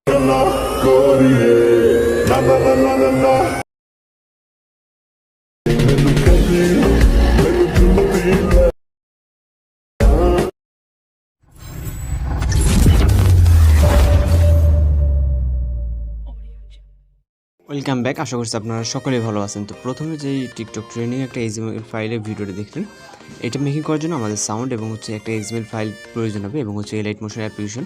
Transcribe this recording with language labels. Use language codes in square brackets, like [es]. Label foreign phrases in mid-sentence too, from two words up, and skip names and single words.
[pa] la, Goriye, la la la la la la. Menu kadi, menu tumati. [en] welcome back. [bn] আশা করছি আপনারা সকলেই ভালো আছেন। তো প্রথমে যেই [en] TikTok training [bn] একটা XML ফাইলের ভিডিওটা দেখলেন, এটা মেকিং করার জন্য আমাদের সাউন্ড এবং একটা XML ফাইল প্রয়োজন হবে এবং এলাইট মোশন অ্যাপ্লিকেশন।